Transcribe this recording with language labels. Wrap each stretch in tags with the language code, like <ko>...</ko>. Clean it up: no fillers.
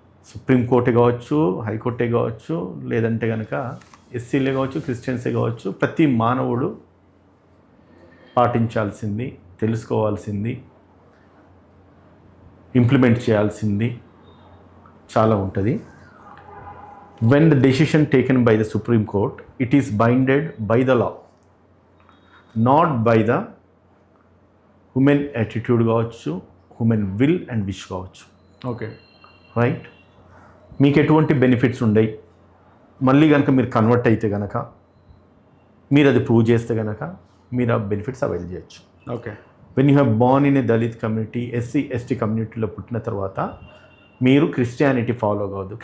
<te>సుప్రీంకోర్టే కావచ్చు, హైకోర్టే కావచ్చు, లేదంటే కనుక ఎస్సీలే కావచ్చు, క్రిస్టియన్సే కావచ్చు, ప్రతి మానవుడు పాటించాల్సింది, తెలుసుకోవాల్సింది, ఇంప్లిమెంట్ చేయాల్సింది చాలా ఉంటుంది.</te> <en>When the decision taken by the Supreme Court, it is binded by the law, not by the human attitude కావచ్చు, human will and wish కావచ్చు. Okay, right.</en> <te>మీకు ఎటువంటి బెనిఫిట్స్ ఉండయి, మళ్ళీ కనుక మీరు కన్వర్ట్ అయితే కనుక, మీరు అది ప్రూవ్ చేస్తే కనుక మీరు ఆ బెనిఫిట్స్ అవైల్ చేయొచ్చు.</te> <en>Okay. When you have born in a Dalit community, SC, ST</en> <te>కమ్యూనిటీలో పుట్టిన తర్వాత మీరు క్రిస్టియానిటీ ఫాలో కావద్దు.</te>